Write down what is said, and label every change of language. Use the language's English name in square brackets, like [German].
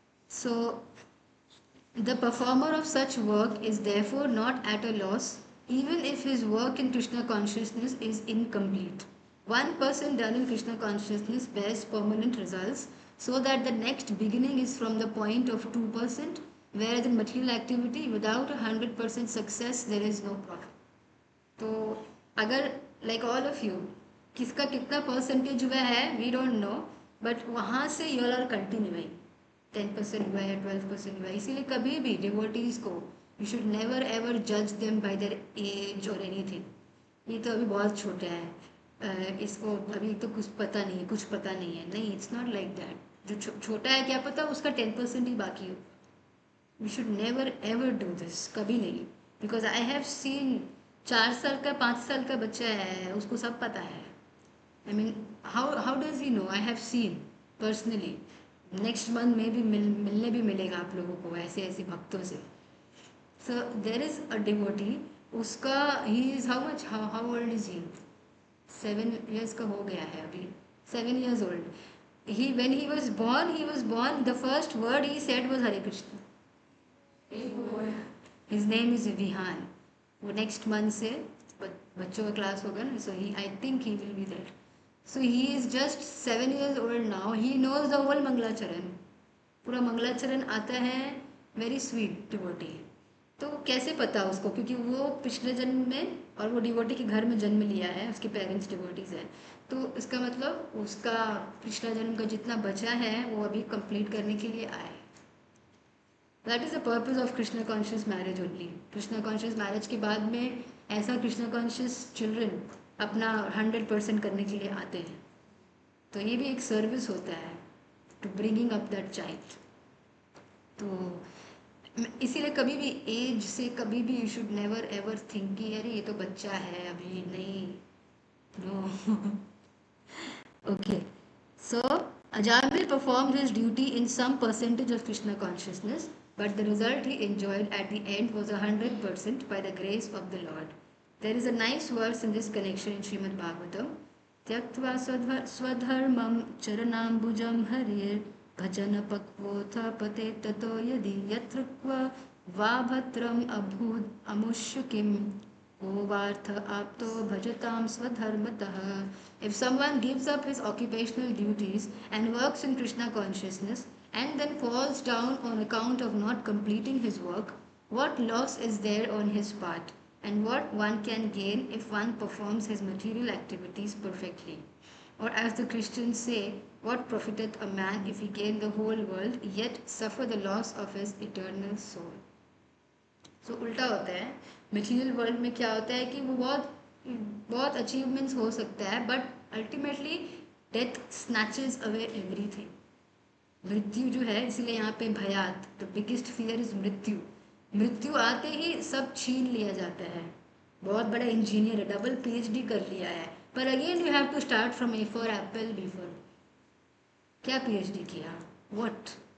[English] So the performer of such work is therefore not at a loss even if his work in Krishna consciousness is incomplete. One person done in Krishna consciousness bears permanent results, so that the next beginning is from the point of 2%, whereas in material activity without a 100% success there is no profit. [Hindi] तो अगर like all of you किसका कितना percentage हुआ है [English] we don't know, [Hindi] but वहाँ से you are continuing 10% हुआ है 12% हुआ है, इसीलिए कभी भी डिवोटीज को [English] you should never ever जज them by there as [Hindi] और एनीथिंग। ये तो अभी बहुत छोटा है, इसको अभी तो कुछ पता नहीं है, कुछ पता नहीं है, नहीं, इट्स नॉट लाइक दैट। जो छोटा है क्या पता उसका 10% ही बाकी हो। [English] we should never ever do this, [Hindi] कभी नहीं, [English] because I have seen [Hindi] 4 साल का 5 साल का बच्चा है उसको सब पता है। [English] I mean how does he know, I have seen personally. [Hindi] Next month में भी मिलने भी मिलेगा आप लोगों को ऐसे ऐसे भक्तों से। [English] So there is a devotee, उसका ही is how much, how old is he, 7 years का हो गया है अभी, 7 years old। he when he was born the first word he said was Hare Krishna। His name is Vihaan. [Hindi] वो next month से बच्चों का क्लास होगा ना, सो ही I think he will be there. [English] so he is just 7 years old now, he knows the whole मंगलाचरण, [Hindi] पूरा मंगलाचरण आता है। Very sweet devotee. तो कैसे पता उसको, क्योंकि वो पिछले जन्म में और वो डिवोटी के घर में जन्म लिया है, उसके पेरेंट्स डिवोटीज हैं, तो इसका मतलब उसका पिछला जन्म का जितना बचा है वो अभी कंप्लीट करने के लिए आया है। [English] That is the purpose of Krishna conscious marriage only. [Hindi] Krishna conscious marriage के बाद में ऐसा कृष्णा कॉन्शियस चिल्ड्रन अपना 100% करने के लिए आते हैं, तो ये भी एक सर्विस होता है to bringing up that child. तो इसीलिए कभी भी एज से कभी भी [English] you should never ever think [Hindi] कि अरे ये तो बच्चा है अभी, नहीं, no. [English] Okay, so Ajamil performed his duty in some percentage of Krishna consciousness, but the result he enjoyed at the end was 100% by the grace of the Lord. There is a nice verse in this connection in Srimad Bhagavatam. [Sanskrit] Tyaktva swadharmam charanambujam harir bhajan pakvotha pate tato yadi yatrukva vabhatram abhud amushya kim Kovartha apto bhajatam swadharmatah. [English] If someone gives up his occupational duties and works in Krishna consciousness and then falls down on account of not completing his work, what loss is there on his part, and what one can gain if one performs his material activities perfectly? Or as the Christians say, what profiteth a man if he gain the whole world yet suffer the loss of his eternal soul? [Hindi] सो उल्टा होता है। Material world में क्या होता है कि वो बहुत बहुत अचीवमेंट्स हो सकता है, but ultimately [English] Death snatches away everything. [Hindi] मृत्यु जो है, इसीलिए यहाँ पे भयात, द बिगेस्ट फियर इज मृत्यु। मृत्यु आते ही सब छीन लिया जाता है। बहुत बड़ा इंजीनियर है, डबल PhD कर लिया है, पर [English] again you have to start from A for apple, [Hindi] B for, क्या PhD किया, व्हाट?